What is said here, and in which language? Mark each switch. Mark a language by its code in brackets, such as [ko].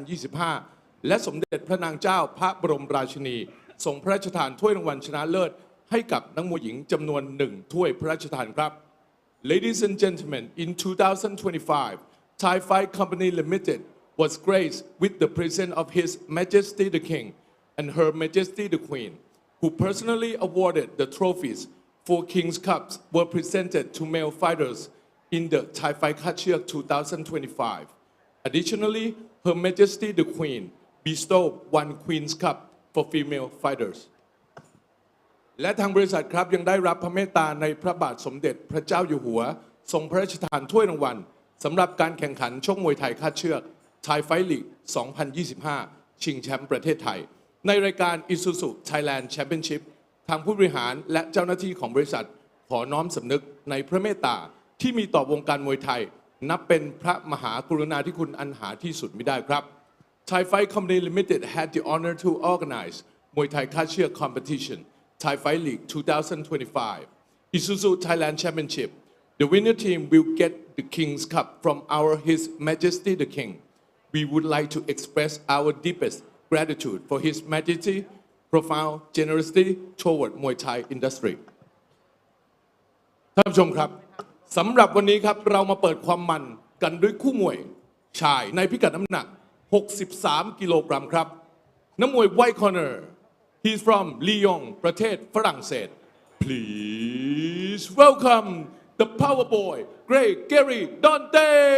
[th] 2025 และสมเด็จพระนางเจ้าพระบรมราชินีทรงพระราชทานถ้วยรางวัลชนะเลิศให้กับนักมวยหญิงจำนวน 1 ถ้วยพระราชทานครับ [en] Ladies and gentlemen, in 2025, Thai Fight Company Limited was graced with the presence of His Majesty the King and Her Majesty the Queen, who personally awarded the trophies for King's Cups were presented to male fighters in the Thai Fight Kard Chuek 2025. Additionally, Her Majesty the Queen bestowed one Queen's Cup for female fighters. [th] และทางบริษัทครับยังได้รับพระเมตตาในพระบาทสมเด็จพระเจ้าอยู่หัวทรงพระราชทานถ้วยรางวัลสำหรับการแข่งขันชกมวยไทยคาดเชือกThai Fight League 2025 ชิงแชมป์ประเทศไทยในรายการ ISUZU Thailand Championship ทางผู้บริหารและเจ้าหน้าที่ของบริษัทขอน้อมสำนึกในพระเมตตาที่มีต่อวงการมวยไทยนับเป็นพระมหากรุณาธิคุณอันหาที่สุดมิได้ครับ [en] Thai Fight Company Limited had the honor to organize Muay Thai Kard Chuek competition Thai Fight League 2025 ISUZU Thailand Championship. The winner team will get the King's Cup from our His Majesty the King. We would like to express our deepest gratitude for His Majesty profound generosity toward Muay Thai industry. [th] ท่านผู้ชมครับสำหรับวันนี้ครับเรามาเปิดความมันกันด้วยคู่มวยชายในพิกัดน้ำหนัก 63 กิโลกรัมครับนักมวย White Corner [en] He's from Lyon [th] ประเทศฝรั่งเศส [en] Please welcome the Power Boy Greg Gary Dante